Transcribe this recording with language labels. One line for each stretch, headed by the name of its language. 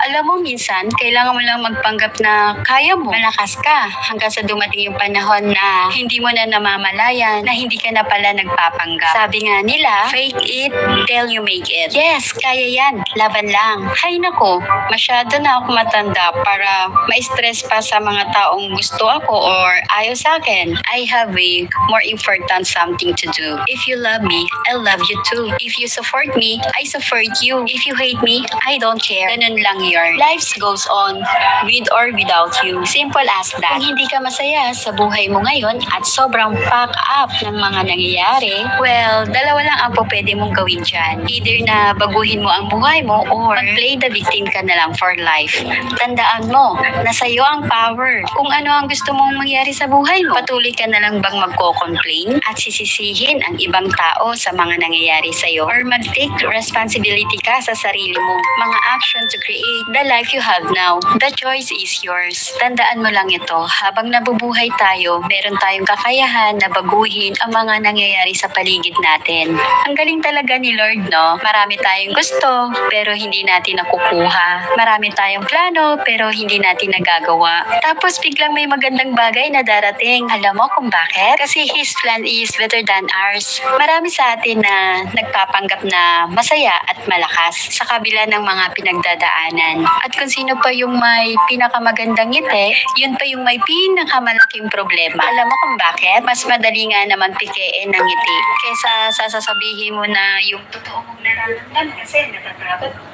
Filipino: Alam mo, minsan, kailangan mo lang magpanggap na kaya mo. Malakas ka hanggang sa dumating yung panahon na hindi mo na namamalayan na hindi ka na pala nagpapanggap. Sabi nga nila,
English: fake it till you make it.
Filipino: Yes, kaya yan. Laban lang. Hay nako, masyado na ako matanda para ma-stress pa sa mga taong gusto ako or ayaw sa akin.
English: I have a more important something to do. If you love me, I love you too. If you support me, I support you. If you hate me, I don't care.
Filipino: Ganun lang yun.
English: Life goes on with or without you. Simple as that.
Filipino: Kung hindi ka masaya sa buhay mo ngayon at sobrang pack up ng mga nangyayari, well, dalawa lang ang pwede mong gawin dyan. Either na baguhin mo ang buhay mo or
English: play the victim
Filipino: ka na lang
English: for life.
Filipino: Tandaan mo na sa'yo ang power. Kung ano ang gusto mong mangyari sa buhay mo, patuloy ka na lang bang magko-complain at sisisihin ang ibang tao sa mga nangyayari sa'yo or mag-take responsibility ka sa sarili mo.
English: Mga action to create the life you have now. The choice is yours.
Filipino: Tandaan mo lang ito habang habang nabubuhay tayo, meron tayong kakayahan na baguhin ang mga nangyayari sa paligid natin. Ang galing talaga ni Lord, no? Marami tayong gusto, pero hindi natin nakukuha. Marami tayong plano, pero hindi natin nagagawa. Tapos biglang may magandang bagay na darating. Alam mo kung bakit? Kasi
English: His plan is better than ours.
Filipino: Marami sa atin na nagpapanggap na masaya at malakas sa kabila ng mga pinagdadaanan. At kung sino pa yung may pinakamagandang ngiti, yun pa yung may pinakamalaking problema. Alam mo kung bakit? Mas madali nga naman pikein ng ngiti kesa sasabihin mo na yung totoo mong nararamdaman kasi natatakot.